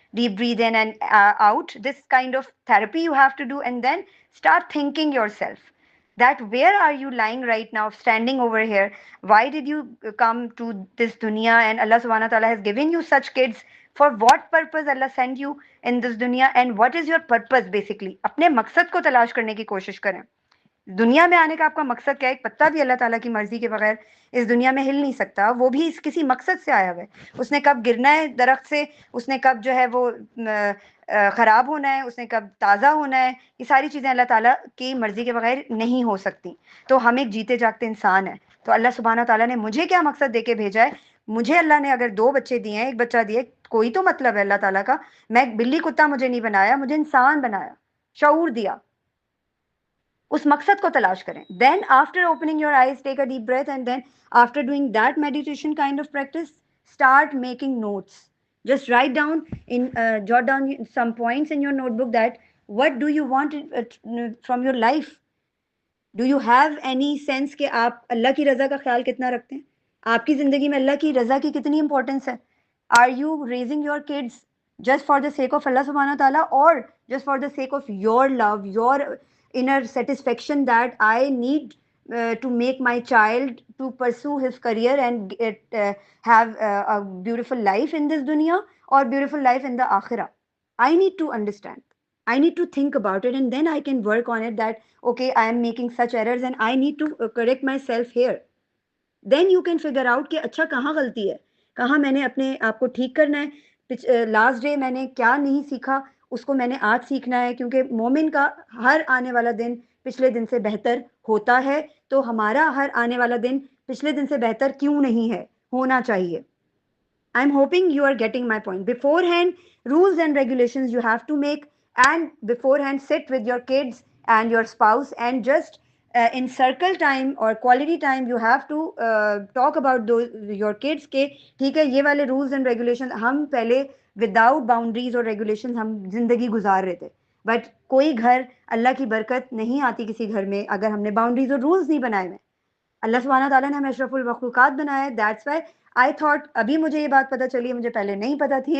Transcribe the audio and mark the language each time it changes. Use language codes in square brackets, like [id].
[en] deep breathe in and out. This kind of therapy you have to do, and then start thinking yourself that where are you lying right now, standing over here? Why did you come to this dunya? And Allah subhanahu wa ta'ala has given you such kids. For what purpose Allah sent you in this dunya, and what is your purpose basically? [hi] अपने मकसद को तलाश करने की कोशिश करें. दुनिया में आने का आपका मकसद क्या है? एक पत्ता भी अल्लाह ताला की मर्जी के बगैर इस दुनिया में हिल नहीं सकता. वो भी किसी मकसद से आया हुआ है. उसने कब गिरना है दरख्त से, उसने कब जो है वो खराब होना है, उसने कब ताज़ा होना है, ये सारी चीज़ें अल्लाह ताला की मर्जी के बगैर नहीं हो सकती. तो हम एक जीते जागते इंसान हैं. तो अल्लाह सुब्हानहू ताला ने मुझे क्या मकसद दे के भेजा है? मुझे अल्लाह ने अगर 2 बच्चे दिए हैं, 1 बच्चा दिए, कोई तो मतलब है अल्लाह ताला का. मैं बिल्ली कुत्ता मुझे नहीं बनाया, मुझे इंसान बनाया, शऊर दिया. उस मकसद को तलाश करें. [en] Then after opening your eyes, take a deep breath, and then after doing that meditation kind of practice, start making notes. Just write down jot down some points in your notebook that what do you want from your life. Do you have any sense [hi] कि आप अल्लाह की रज़ा का ख्याल कितना रखते हैं? आपकी ज़िंदगी में अल्लाह की रज़ा की कितनी इंपॉर्टेंस है? [en] Are you raising your kids just for the sake of Allah subhanahu wa ta'ala, or just for the sake of your love, your inner satisfaction that I need to make my child to pursue his career and have a beautiful life in this dunya or beautiful life in the akhirah? I need to understand. I need to think about it, and then I can work on it that, okay, I am making such errors and I need to correct myself here. Then you can figure out [hi] कि अच्छा कहाँ गलती है, कहाँ मैंने अपने आप को ठीक करना है. लास्ट डे मैंने क्या नहीं सीखा, उसको मैंने आज सीखना है, क्योंकि मोमिन का हर आने वाला दिन पिछले दिन से बेहतर होता है. तो हमारा हर आने वाला दिन पिछले दिन से बेहतर क्यों नहीं है, होना चाहिए. [en] I'm hoping you are getting my point. Beforehand, rules and regulations you have to make, and beforehand sit with your kids and your spouse, and just in circle time or quality time you have to talk about your kids [hi] के ठीक है ये वाले [en] rules and regulations. [hi] हम पहले without boundaries और regulations हम जिंदगी गुजार रहे थे, बट कोई घर अल्लाह की बरकत नहीं आती किसी घर में अगर हमने बाउंड्रीज और रूल्स नहीं बनाए हुए. अल्लाह सुब्हानहू ताला ने हमें अशरफुल मखलूकात बनाया है. [en] that's why I thought, [hi] अभी मुझे ये बात पता चली है, मुझे पहले नहीं पता थी.